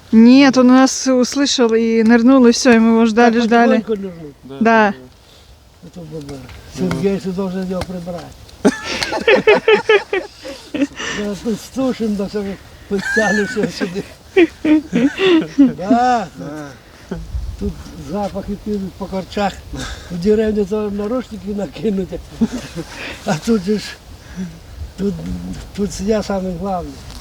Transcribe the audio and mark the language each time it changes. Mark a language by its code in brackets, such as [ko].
[ru] Нет, он нас услышал и нырнул, и все, и мы его ждали, Так ждали. потихоньку нырнул. Да. Это бобер. Сергей, ты должен его прибрать. Да, тут стушим, да все подтянешься сюда. Да, да. [uk] Тут запахи підуть по корчах. [ru] В деревню то наручники накинуть. А тут же ж, тут я самый главный.